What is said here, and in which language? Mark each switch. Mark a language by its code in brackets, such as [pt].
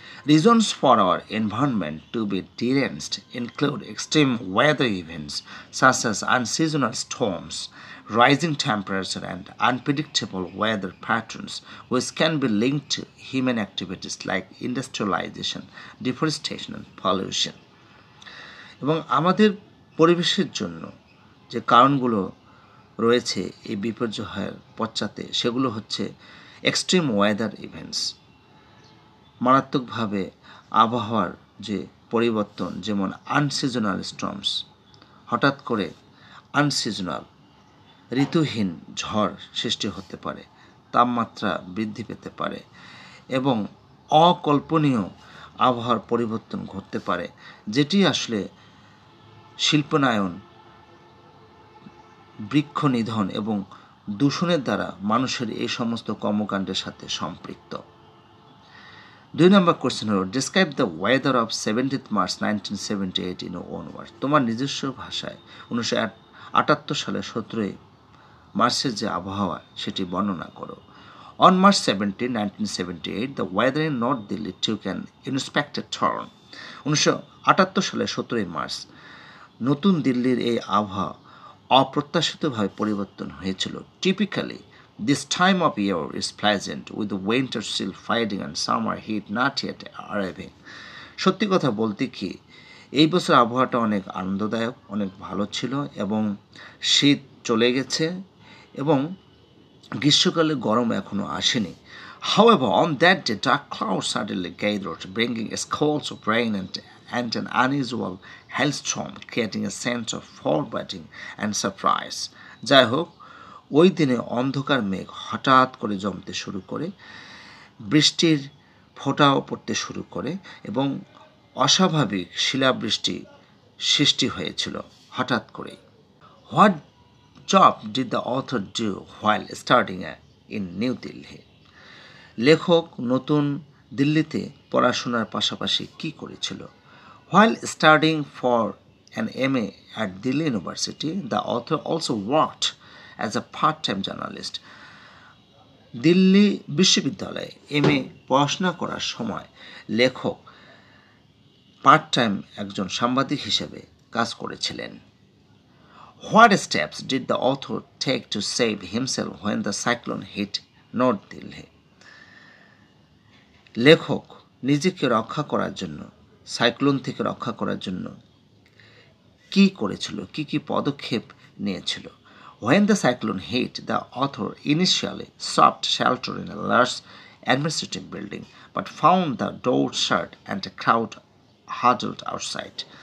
[en] Reasons for our environment to be deranged include extreme weather events such as unseasonal storms, rising temperature, and unpredictable weather patterns, which can be linked to human activities like industrialization, deforestation, and pollution. [bn] এবং আমাদের পরিবেশের জন্য যে কারণগুলো রয়েছে এই বিপর্যয়ের পশ্চাতে সেগুলো হচ্ছে [en] extreme weather events, [bn] মারাত্মকভাবে আবহাওয়ার যে পরিবর্তন, যেমন [en] unseasonal storms, [bn] হঠাৎ করে আনসিজনাল ঋতুহীন ঝড় সৃষ্টি হতে পারে, তাপমাত্রা বৃদ্ধি পেতে পারে এবং অকল্পনীয় আবহাওয়ার পরিবর্তন ঘটতে পারে, যেটি আসলে শিল্পায়ন, বৃক্ষ নিধন এবং দূষণের দ্বারা মানুষের এই সমস্ত কর্মকাণ্ডের সাথে সম্পৃক্ত। 2 নম্বর কোশ্চেন হলো, [en] Describe the weather of 17th March 1978 in own word. [bn] তোমার নিজস্ব ভাষায় 1978 সালের 17 মার্চের যে আবহাওয়া সেটি বর্ণনা করো। [en] On March 17, 1978, the weather in North Delhi took an unexpected turn. [bn] 1978 সালের 17 মার্চ নতুন দিল্লির এই আবহাওয়া অপ্রত্যাশিতভাবে পরিবর্তন হয়েছিল। [en] Typically, this time of year is pleasant, with the winter still fading and summer heat not yet arriving. [bn] সত্যি কথা বলতে কি, এই বছর আবহাওয়াটা অনেক আনন্দদায়ক, অনেক ভালো ছিল এবং শীত চলে গেছে এবং গ্রীষ্মকালে গরম এখনও আসেনি। [en] However, on that day, dark clouds suddenly gathered, bringing squalls of rain and an unusual hailstorm, creating a sense of foreboding and surprise. [bn] যাই হোক, ওই দিনে অন্ধকার মেঘ হঠাৎ করে জমতে শুরু করে, বৃষ্টির ফোঁটাও পড়তে শুরু করে এবং অস্বাভাবিক শিলাবৃষ্টি সৃষ্টি হয়েছিল হঠাৎ করেই। [en] What job did the author do while studying in New Delhi? [bn] লেখক নতুন দিল্লিতে পড়াশোনার পাশাপাশি কি করেছিল? [en] While studying for an MA at Delhi University, the author also worked as a part-time journalist. [bn] Delhi বিশ্ববিদ্যালয়ে MA পড়াশোনা করার সময় লেখক পার্ট টাইম একজন সাংবাদিক হিসেবে কাজ করেছিলেন। [en] What steps did the author take to save himself when the cyclone hit North Delhi? [bn] লেখক নিজেকে রক্ষা করার জন্য, সাইক্লোন থেকে রক্ষা করার জন্য কি করেছিল, কি কি পদক্ষেপ নিয়েছিল? [en] When the cyclone hit, the author initially sought shelter in a large administrative building, but found the door shut and a crowd huddled outside.